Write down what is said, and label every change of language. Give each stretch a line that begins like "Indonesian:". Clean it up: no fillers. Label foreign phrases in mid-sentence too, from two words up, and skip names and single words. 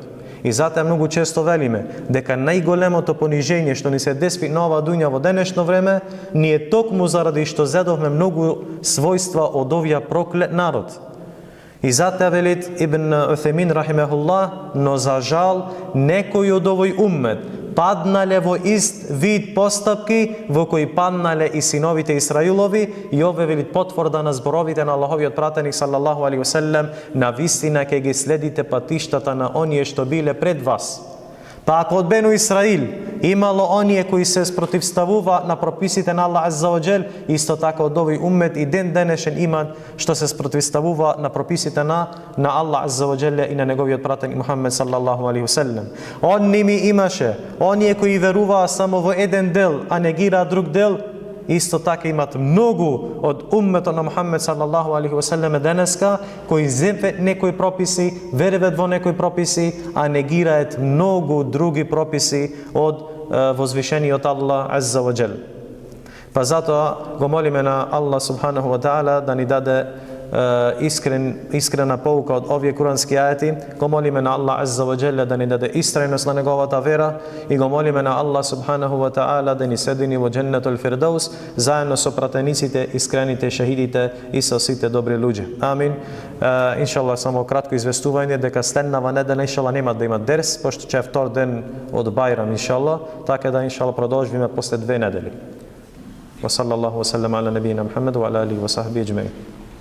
Macedonian: И затоа многу често велиме дека најголемото понижење што ни се деси на ова дуња во денешно време ни е токму заради што зедовме многу својства од овија проклет народ. И затоа велит Ибн Уthaymin рахимехуллах, но за жал некои од овој уммет паднале во ист вид постапки во кои паднале и синовите Исраилови, и ове велит потврда на зборовите на Аллаховиот пратеник
Arabic: صلى الله عليه وسلم:
Macedonian: на вистина ќе ги следите патиштата на оние што биле пред вас. Па ако од Бену Исраил имало оние кои се спротивставува на прописите на Аллах
Arabic: عز وجل,
Macedonian: исто така од овој уммет и ден денешен имат што се спротивставува на прописите на Аллах
Arabic: عز وجل
Macedonian: и на неговиот пратеник Мухаммед
Arabic: صلى الله عليه وسلم.
Macedonian: Он ними имаше оние кои веруваа само во еден дел, а негираа друг дел, исто така имат многу од умметот на Мухаммед
Arabic: صلى الله عليه وسلم
Macedonian: денеска кои земват некои прописи, веруват во некои прописи, а негираат многу други прописи од возвишениот Аллах
Arabic: عز وجل.
Macedonian: Па затоа го молиме на Аллах
Arabic: سبحانه وتعالى
Macedonian: да ни даде искрена поука од овие курански ајати. Го молиме на Аллах
Arabic: عز وجل
Macedonian: да ни даде истрајност на неговата вера и го молиме на Аллах
Arabic: سبحانه وتعالى
Macedonian: да ни седини во Дженнетул Фирдаус заедно со пратениците, искрените шахидите и со сите добри луѓе. Амин. Иншаллах, само кратко известување дека следнава недела иншаллах нема да има дерс, пошто ќе е втор ден од Бајрам иншаллах, така да иншаллах продолжиме после 2 недели.
Arabic: وصلى الله وسلم على نبينا محمد وعلى آله وصحبه أجمعين.